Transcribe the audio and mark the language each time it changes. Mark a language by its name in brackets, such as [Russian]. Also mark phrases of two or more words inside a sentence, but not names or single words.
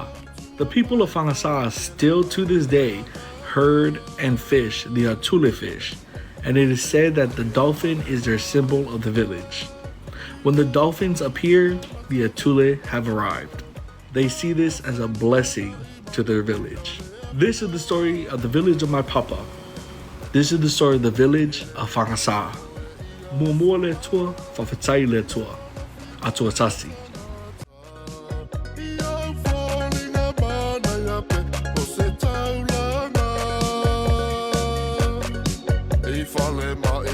[English] The people of Fagasa still to this day herd and fish the ATULE fish, and it is said that the dolphin is their symbol of the village. When the dolphins appear, the ATULE have arrived. They see this as a blessing to their village. This is the story of the village of my papa. This is the story of the village of Fagasa. Mua le tua, whawhetai le tua, atua tasi. Falling